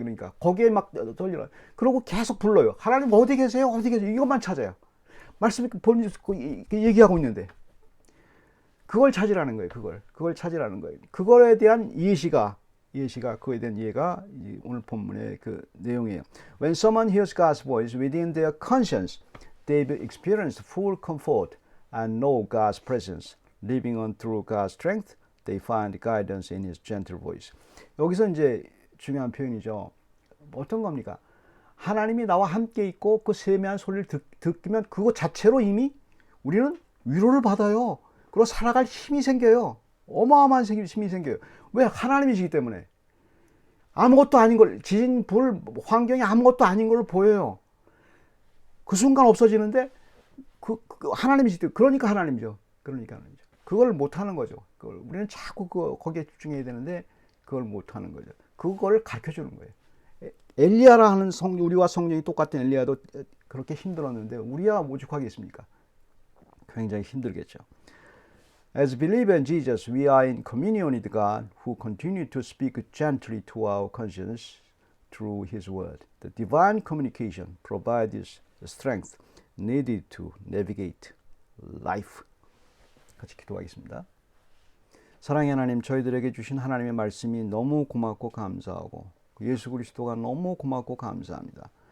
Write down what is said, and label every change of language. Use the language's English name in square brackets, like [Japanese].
[Korean] 그러니까. 거기에 막 돌려요. 그러고 계속 불러요. 하나님 어디 계세요? 어디 계세요? 이것만 찾아요. 말씀이 얘기하고 있는데. 그걸 찾으라는 거예요. 그걸 찾으라는 거예요. 그거에 대한 예시가 그에 대한 이해가 오늘 본문의 그 내용이에요. [English] When someone hears God's voice within their conscience, they will experience full comfort and know God's presence. Living on through God's strength, they find guidance in His gentle voice. [Korean] 여기서 이제 중요한 표현이죠. 어떤 겁니까? 하나님이 나와 함께 있고 그 세미한 소리를 듣기면 그거 자체로 이미 우리는 위로를 받아요. 그리고 살아갈 힘이 생겨요. 어마어마한 힘이 생겨요. 왜? 하나님이시기 때문에. 아무것도 아닌 걸, 지진, 불, 환경이 아무것도 아닌 걸 보여요. 그 순간 없어지는데 하나님이시기 때문에. 그러니까 하나님이죠. 그걸 못하는 거죠. 우리는 자꾸 거기에 집중해야 되는데 그걸 못하는 거죠. 그걸 가르쳐주는 거예요. 엘리야라 하는 우리와 성령이 똑같은 엘리야도 그렇게 힘들었는데 우리야 오죽하겠습니까? 굉장히 힘들겠죠. [English] As believers in Jesus, we are in communion with God, who continue to speak gently to our conscience through His Word. The divine communication provides the strength needed to navigate life. [Korean] 같이 기도하겠습니다. 사랑의 하나님, 저희들에게 주신 하나님의 말씀이 너무 고맙고 감사하고 예수 그리스도가 너무 고맙고 감사합니다.